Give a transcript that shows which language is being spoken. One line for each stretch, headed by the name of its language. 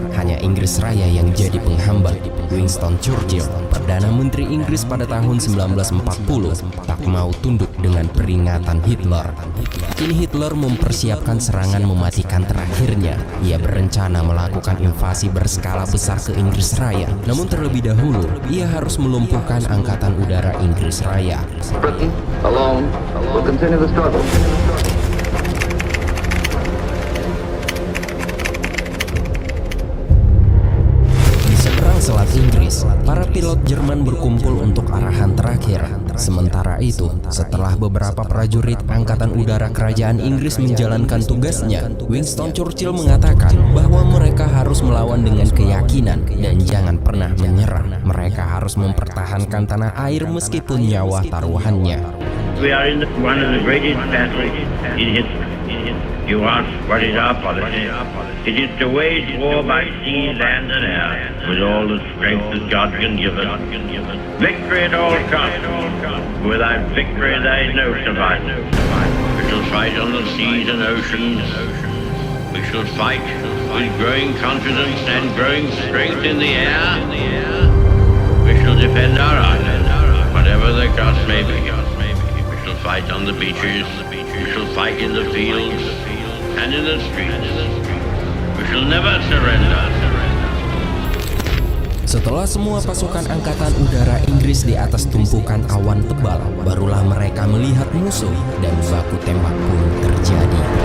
Indonesian: Hanya Inggris Raya yang jadi penghambat. Winston Churchill, Perdana Menteri Inggris pada tahun 1940, tak mau tunduk dengan peringatan Hitler. Kini Hitler mempersiapkan serangan mematikan terakhirnya. Ia berencana melakukan invasi berskala besar ke Inggris Raya. Namun terlebih dahulu, ia harus melumpuhkan Angkatan Udara Inggris Raya.
English: Britain, alone, will continue the struggle.
Indonesian: Selat Inggris, para pilot Jerman berkumpul untuk arahan terakhir. Sementara itu, setelah beberapa prajurit Angkatan Udara Kerajaan Inggris menjalankan tugasnya, Winston Churchill mengatakan bahwa mereka harus melawan dengan keyakinan dan jangan pernah menyerah. Mereka harus mempertahankan tanah air meskipun nyawa taruhannya.
English: We are in one of the greatest battles in history. You ask what is our policy? It is to wage war by sea, land, and air, with all the strength that God can give us. Victory at all costs. Without victory, there is no survival. We shall fight on the seas and oceans. We shall fight with growing confidence and growing strength in the air. We shall defend our island, whatever the cost may be. We shall fight on the beaches. We shall fight in the fields and in the streets. We shall never surrender.
Indonesian: Setelah semua pasukan Angkatan Udara Inggris di atas tumpukan awan tebal, barulah mereka melihat musuh dan baku tembak pun terjadi.